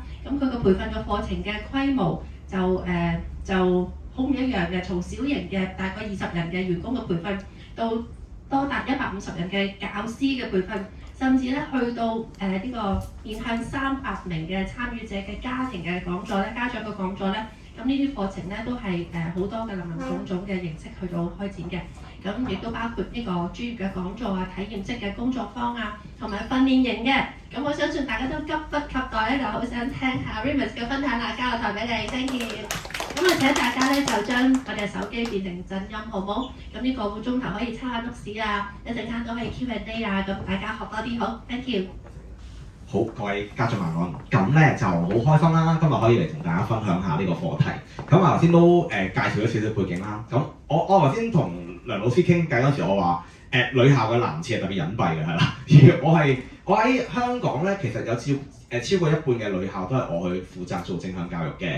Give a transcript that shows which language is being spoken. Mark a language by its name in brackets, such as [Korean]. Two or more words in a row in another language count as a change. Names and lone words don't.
[Cantonese] 咁佢個培訓嘅課程嘅規模就好唔一樣嘅，從小型嘅大概20人嘅員工嘅培訓到多達150人嘅教師嘅培訓，甚至咧去到呢個面向300名嘅參與者嘅家庭嘅講座咧、家長嘅講座咧，咁呢啲課程咧都係好多嘅林林總總嘅形式去到開展嘅，咁亦都包括呢個專業嘅講座啊、體驗式嘅工作坊啊，同埋訓練營嘅。咁我相信大家都急不及待咧，就好想聽下 REMAS 嘅分享啦，交個台俾你 ， [English] thank you。 [Cantonese] 咁啊請大家咧就將我哋手機變成震音，好唔好？咁呢個半鐘頭可以抄下 notes 啊，一陣間都可以 Q&A 啊，咁大家學多啲好 ， [English] thank you。 [Cantonese] 好，各位家長晚安。咁咧就好開心啦，今日可以嚟同大家分享下呢個課題。咁啊頭先都介紹咗少少背景啦。咁我頭先同梁老師傾偈嗰時，我話女校嘅男廁係特別隱蔽嘅，係啦。我喺香港咧，其實有超過一半嘅女校都係我去負責做正向教育嘅。